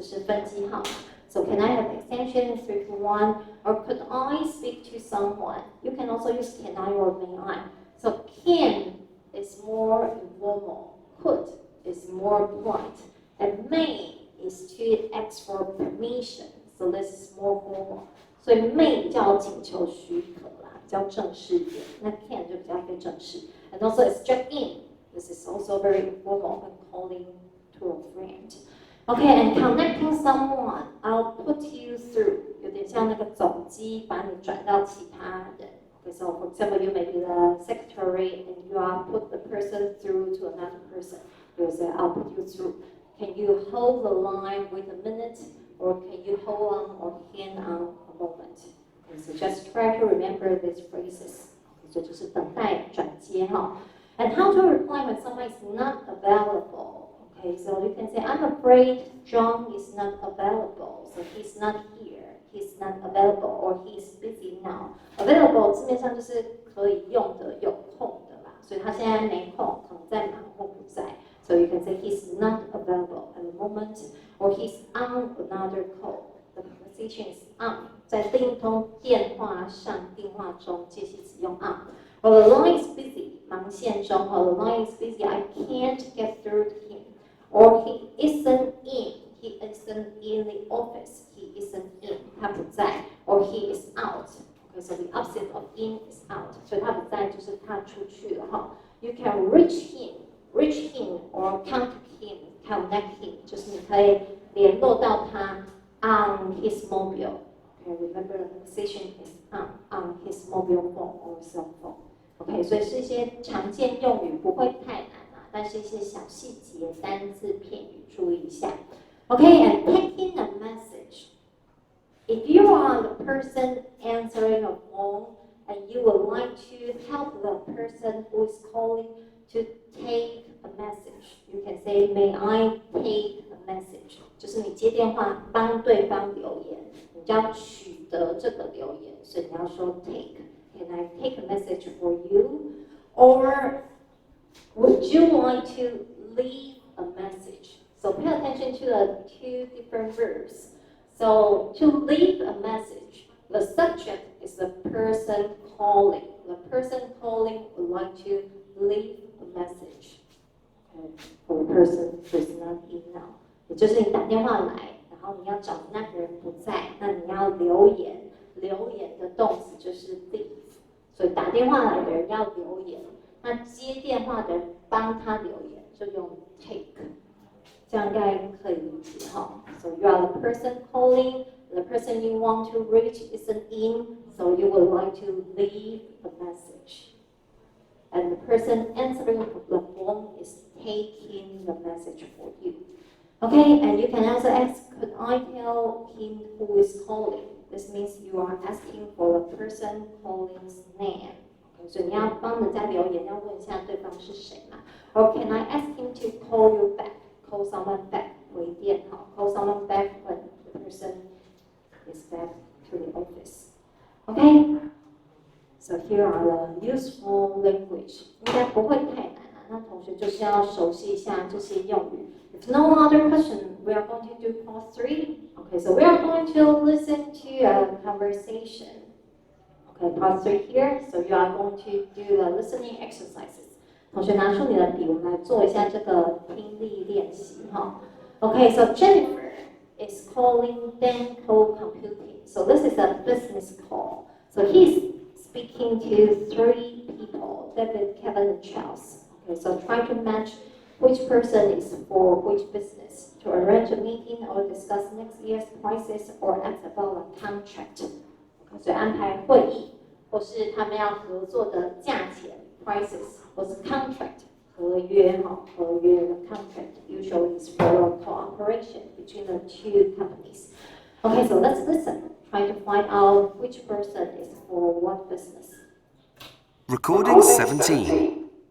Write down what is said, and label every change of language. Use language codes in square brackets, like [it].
[zh] 就是分机号. [en] So can I have extension 321? Or could I speak to someone? You can also use can I or may I. So can is more informal. Could is more polite. And may is to ask for permission. So this is more formal. [zh] 所以 may 比较请求许可啦，比较正式一点。那 can 就比较非正式。 [en] And also it's check in. This is also very informal when calling to a friend. Okay, and connecting someone, I'll put you through. [zh] 有点像那个总机把你转到其他人。 [en] Okay, so for example, you may be the secretary and you are put the person through to another person. You say, I'll put you through. Can you hold the line wait a minute? Or can you hold on or hang on a moment? Okay, so just try to remember these phrases. [zh] Okay, 这就是等待转接哈。 [en] And how to reply when someone is not available? Okay, so you can say, I'm afraid John is not available. So he's not here. He's not available or he's busy now. [zh] Available 字面上就是可以用的、有空的啦。所以他现在没空，可能在忙或不在。 [en] So you can say he's not available at the moment, or he's on another call. The conversation is on. [zh] 在另一通电话上，电话中介系词用 on. [en] Or the line is busy. [zh] 忙线中 [en] or the line is busy. I can't get through to him. Or he isn't in. He isn't in the office. He isn't in. [zh] 他不在. [en] Or he is out. Okay, so the opposite of in is out. [zh] 所以他不在就是他出去了哈。 [en] You can reach him or contact him, connect him. [zh] 就是你可以联络到他 [en] on his mobile. Okay, remember the conversation is on his mobile phone or cell phone. [zh] Okay, 所以是一些常见用语，不会太难啊，但是一些小细节、单字、片语注意一下。 [en] Okay, and taking a message. If you are the person answering a phone and you would like to help the person who is calling to take a message, you can say, may I take a message? [zh] 就是你接电话帮对方留言，你就要取得这个留言，所以你要说 take. [en] Can I take a message for you? Or would you like to leave a message? So pay attention to the two different verbs. So to leave a message, the subject is the person calling. The person calling would like to leave a message, okay, for the person who is not in now. [zh] 也就是你打电话来，然后你要找那个人不在，那你要留言。留言的动词就是 leave， 所以打电话来的人要留言，那接电话的人帮他留言就用 take， 这样应该可以理解哈。 [en] So you are the person calling, the person you want to reach isn't in, so you would like to leave a message. And the person answering the phone is taking the message for you. Okay, and you can also ask, could I tell him who is calling? This means you are asking for the person calling's name. [zh] Okay, 所以你要帮人家留言，要问一下对方是谁嘛。 [en] Or can I ask him to call you back? Call someone back. [zh] 回电哈 [en] Call someone back when the person is back to the office. Okay? So here are the useful language. [zh] 应该不会太难啊，那同学就是要熟悉一下这些用语。 [en] If no other question, we are going to do part 3. Okay, so we are going to listen to a conversation. Okay, part 3 here. So you are going to do the listening exercises. [zh] 同学拿出你的笔，我们来做一下这个听力练习哈。 [en] Okay, so Jennifer is calling Denko Computing. So this is a business call. So he's speaking to 3 people, David, Kevin, and Charles. Okay, so try to match which person is for which business to arrange a meeting or discuss next year's prices or ask about a contract. [zh] Okay, 所以安排会议，或是他们要合作的价钱 prices 或是 contract 合约哈，合约 [en] contract usually is for a cooperation between the two companies. Okay, so let's listen. Try to find out which person is for what business. Recording 17.